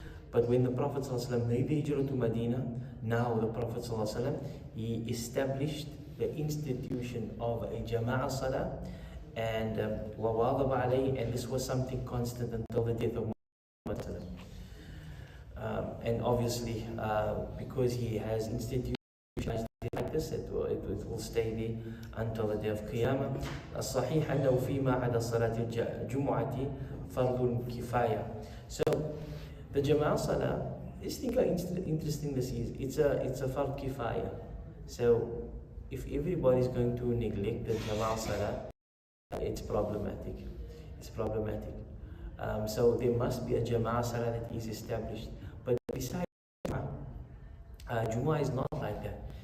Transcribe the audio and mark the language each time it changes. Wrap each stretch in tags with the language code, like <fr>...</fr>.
<en>But when the Prophet ﷺ made the hijrah to Medina, now the Prophet ﷺ, he established the institution of a Jama'ah Salah, and</en> <ar>وَوَاظَبَ عَلَيْهِ,</ar> <en>and this was something constant until the death of Muhammad. And obviously, because he has institutionalized it like this, it will stay there until the day of Qiyamah.</en> <ar>الصحيح أنه فيما عدا صلاة الجمعة فرض كفاية.</ar> <en>So the Jama'ah Salah Just think how interesting this is. It's a fard kifaya. So if everybody is going to neglect the Jama'ah Salah, it's problematic. It's problematic. So there must be a Jama'ah Salah that is established. But besides Jumu'ah is not like that.</en>